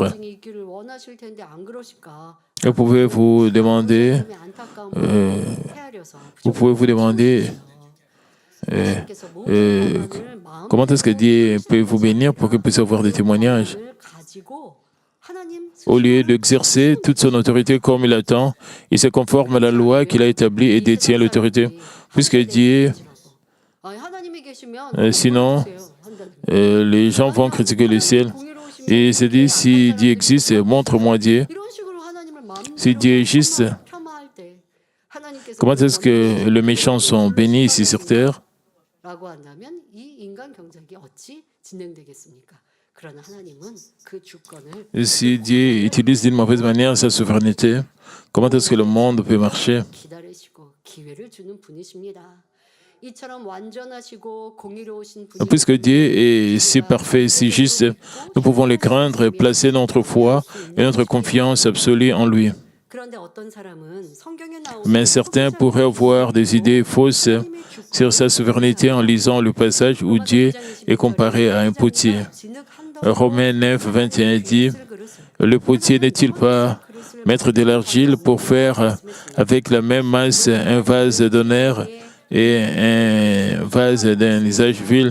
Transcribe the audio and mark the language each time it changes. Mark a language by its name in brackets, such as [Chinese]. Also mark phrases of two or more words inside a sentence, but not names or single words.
[Korean] 인생이 있기를 원하실 텐데 안 그러실까? [French] Vous pouvez vous demander, [Korean] 하나님의 안타까움을 헤아려서 [French] vous pouvez vous demander [Korean] 하나님께서 모든 고난을 마음 [French] comment est-ce que Dieu peut vous bénir pour que vous puissiez avoir des témoignages. [Korean] 을 가지고 하나님 [French] Au lieu d'exercer toute son autorité comme il attend, il se conforme à la loi qu'il a établie et détient l'autorité. Puisque Dieu, [Korean] 하나님이 계시면 [French] sinon, les gens vont critiquer le ciel. Et il se dit, si Dieu existe, montre-moi Dieu. [Korean] 이런 식으로 하나님을 [French] Si Dieu est juste, [Korean] 폄하할 때 하나님께서 [French] comment est-ce que les méchants sont bénis ici sur terre? [Korean] 라고 한다면 이 인간 경쟁이 어찌 진행되겠습니까? 그러나 하나님은 그 주권을 [French] Et si Dieu utilise d'une mauvaise manière sa souveraineté, comment est-ce que le monde peut marcher? [Korean] 기다리시고 기회를 주는 분이십니다. 이처럼 완전하시고 공의로우신 분이 [French] Puisque Dieu est si parfait, si juste, nous pouvons le craindre et placer notre foi et notre confiance absolue en lui. [Korean] 그런데 어떤 사람은 성경에 나오는 [French] Mais certains pourraient avoir des idées fausses sur sa souveraineté en lisant le passage où Dieu est comparé à un potier. Romains 9, 21 dit, « Le potier n'est-il pas maître de l'argile pour faire avec la même masse un vase d'honneur et un vase d'un usage vil ?»